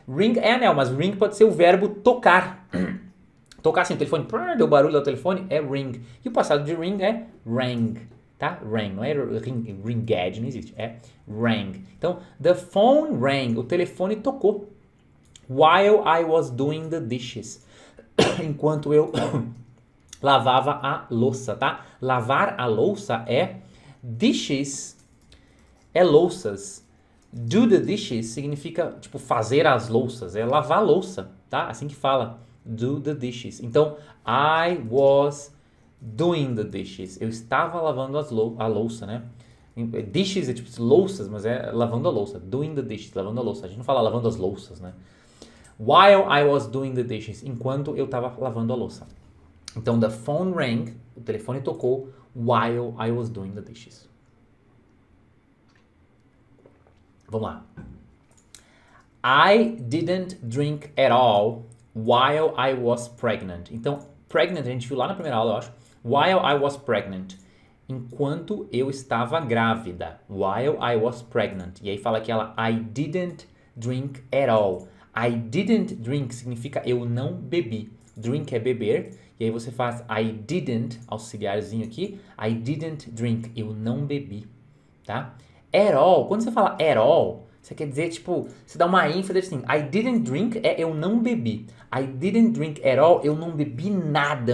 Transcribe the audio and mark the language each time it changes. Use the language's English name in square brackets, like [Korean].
[Portuguese] Ring é anel, mas ring pode ser o verbo tocar. Tocar assim, o telefone, deu barulho do telefone, é ring. E o passado de ring é rang, tá? Rang, não é ringed, não existe, é rang. Então, [English] the phone rang, [Portuguese] o telefone tocou. [English] While I was doing the dishes. [Portuguese] Enquanto eu lavava a louça, tá? Lavar a louça é dishes, é louças. [English] Do the dishes [Portuguese] significa, tipo, fazer as louças, é lavar a louça, tá? Assim que fala, [English] do the dishes. [Portuguese] Então, [English] I was doing the dishes. [Portuguese] Eu estava lavando a louça, né? Dishes é tipo louças, mas é lavando a louça. [English] Doing the dishes, [Portuguese] lavando a louça. A gente não fala lavando as louças, né? [English] While I was doing the dishes, [Portuguese] enquanto eu estava lavando a louça. Então, [English] the phone rang, [Portuguese] o telefone tocou, [English] while I was doing the dishes. [Portuguese] Vamos lá. [English] I didn't drink at all while I was pregnant. [Portuguese] Então, pregnant, a gente viu lá na primeira aula, eu acho. [English] While I was pregnant. [Portuguese] Enquanto eu estava grávida. [English] While I was pregnant. [Portuguese] E aí fala que ela, [English] I didn't drink at all. I didn't drink [Portuguese] significa eu não bebi. Drink é beber. E aí você faz I didn't, auxiliarzinho aqui. [English] I didn't drink, [Portuguese] eu não bebi. Tá? At all, quando você fala at all, você quer dizer, tipo, você dá uma ênfase assim. I didn't drink é eu não bebi. [English] I didn't drink at all, [Portuguese] eu não bebi nada.